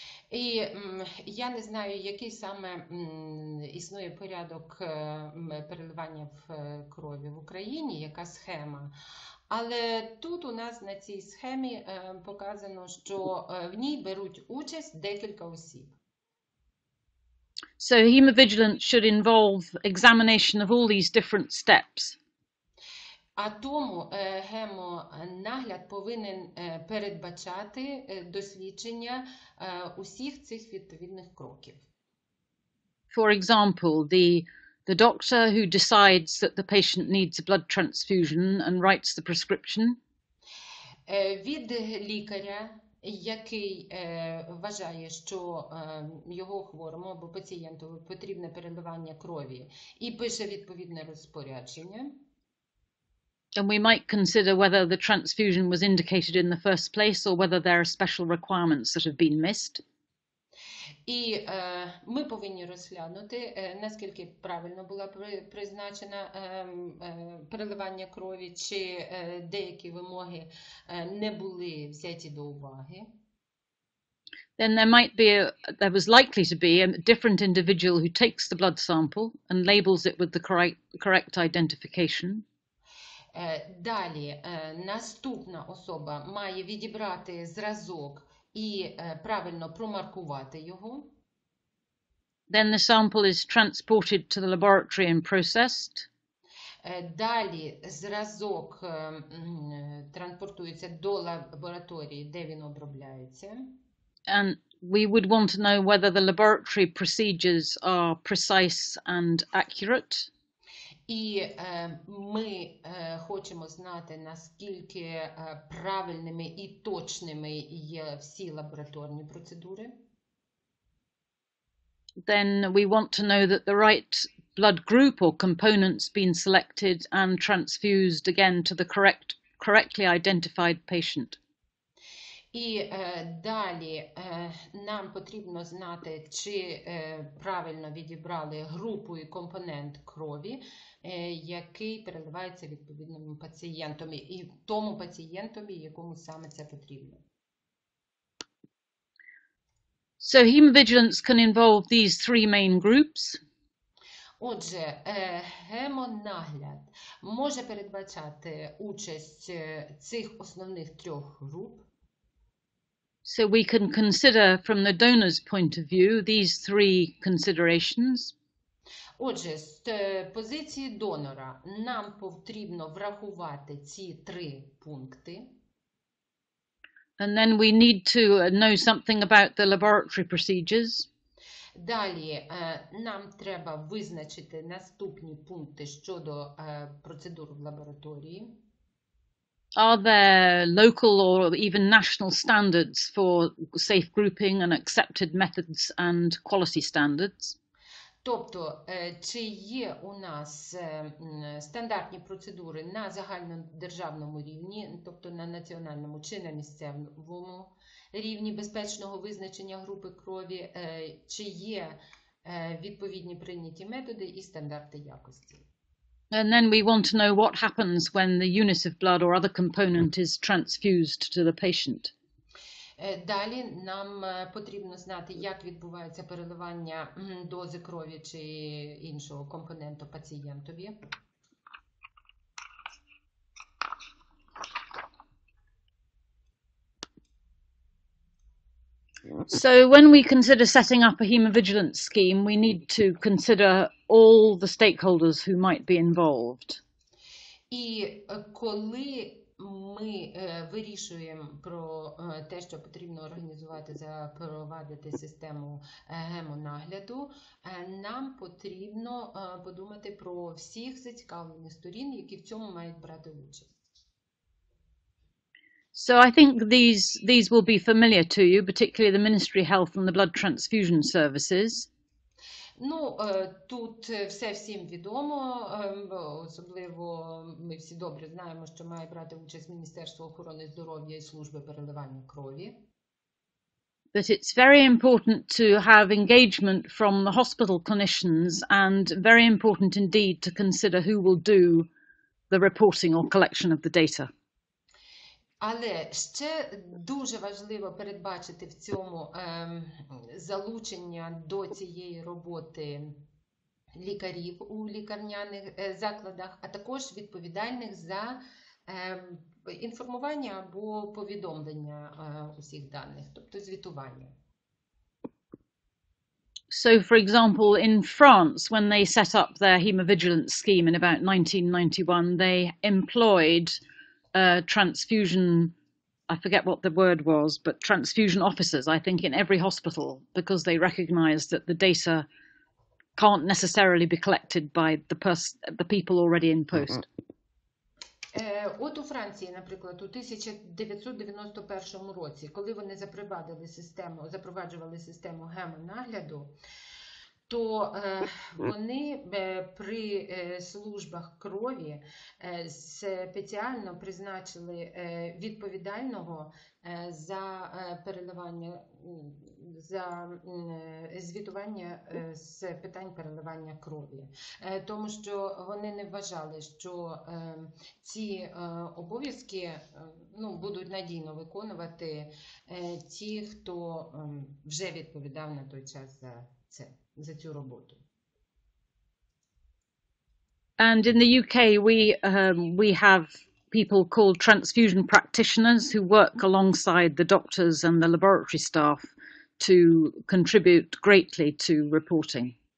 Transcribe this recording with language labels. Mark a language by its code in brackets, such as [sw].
[uk] І я не знаю, який саме існує порядок переливання в крові в Україні, яка схема. Але тут у нас на цій схемі показано, що в ній беруть участь декілька осіб. [en] So hemovigilance should involve examination of all these different steps. [uk] А тому гемонагляд повинен передбачати дослідження усіх цих відповідних кроків. [en] For example, the doctor who decides that the patient needs a blood transfusion and writes the prescription. [uk] Від лікаря, який вважає, що його хворому або пацієнту потрібне переливання крові і пише відповідне розпорядження. [en] And we might consider whether the transfusion was indicated in the first place or whether there are special requirements that have been missed. [uk] І ми повинні розглянути, наскільки правильно була призначена переливання крові, чи деякі вимоги не були взяті до уваги. [en] Then there was likely to be a different individual who takes the blood sample and labels it with the correct identification. [uk] Далі, наступна особа має відібрати зразок і правильно промаркувати його. [en] Then the sample is transported to the laboratory and processed. [uk] Далі зразок транспортується до лабораторії, де він обробляється. [en] And we would want to know whether the laboratory procedures are precise and accurate. [uk] І ми хочемо знати, наскільки правильними і точними є всі лабораторні процедури. [en] Then we want to know that the right blood group or component's been selected and transfused again to the correctly identified patient. [uk] І далі нам потрібно знати, чи правильно відібрали групу і компонент крові, який переливається відповідним пацієнтом, і тому пацієнтові, якому саме це потрібно. [en] So hemovigilance can involve these three main groups. [uk] Отже, гемонагляд може передбачати участь цих основних трьох груп. [en] So we can consider from the donor's point of view these three considerations. [uk] Отже, з позиції донора нам потрібно врахувати ці три пункти. [en] And then we need to know something about the laboratory procedures. [uk] Далі нам треба визначити наступні пункти щодо процедур в лабораторії. [en] Are there local or even national standards for safe grouping and accepted methods and quality standards? [uk] Тобто, чи є у нас стандартні процедури на загальнодержавному рівні, тобто на національному чи на місцевому рівні безпечного визначення групи крові, чи є відповідні прийняті методи і стандарти якості. [en] And then we want to know what happens when the unit of blood or other component is transfused to the patient. [uk] Далі нам потрібно знати, як відбувається переливання дози крові чи іншого компоненту пацієнтові. [en] So when we consider setting up a hemovigilance scheme, we need to consider all the stakeholders who might be involved. [uk] І коли ми вирішуємо про те, що потрібно організувати, запровадити систему гемонагляду, нам потрібно подумати про всіх зацікавлених сторін, які в цьому мають брати участь. [en] So I think these will be familiar to you, particularly the Ministry of Health and the Blood Transfusion Services. [uk] Ну, тут все всім відомо, особливо ми всі добре знаємо, що має брати участь Міністерство охорони здоров'я і служби переливання крові. [en] But it's very important to have engagement from the hospital clinicians and very important indeed to consider who will do the reporting or collection of the data. [uk] Але ще дуже важливо передбачити в цьому залучення до цієї роботи лікарів у лікарняних закладах, а також відповідальних за інформування або повідомлення усіх даних, тобто звітування. [en] So, for example, in France, when they set up their hemovigilance scheme in about 1991, they employed transfusion, I forget what the word was, but transfusion officers, I think, in every hospital, because they recognized that the data can't necessarily be collected by the people already in post. [uk] От у Франції, наприклад, у 1991 році, коли вони запроваджували систему гемонагляду, то вони при службах крові спеціально призначили відповідального за переливання, за звітування з питань переливання крові. Тому що вони не вважали, що ці обов'язки будуть надійно виконувати ті, хто вже відповідав на той час за цю роботу. [en] And in the UK, we have people called transfusion practitioners who work alongside the doctors and the laboratory staff to contribute greatly to reporting.